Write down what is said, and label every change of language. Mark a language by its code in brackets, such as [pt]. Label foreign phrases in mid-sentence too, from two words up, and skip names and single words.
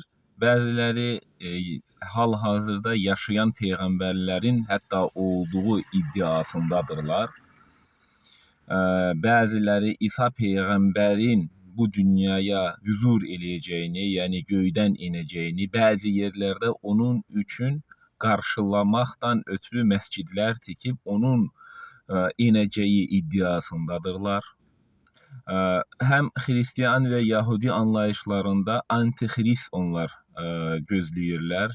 [tr] Bazıları hal-hazırda yaşayan peygamberlerin hatta olduğu iddiasındadırlar. Bazıları İsa peygamberin bu dünyaya huzur [az] eləyəcəyini, yani göydən inəcəyini, bazı yerlərdə onun üçün qarşılamaqdan ötürü məscidlər tikib onun inəcəyi iddiasındadırlar. Həm Hristiyan və Yahudi anlayışlarında antihrist onlar gözləyirlər.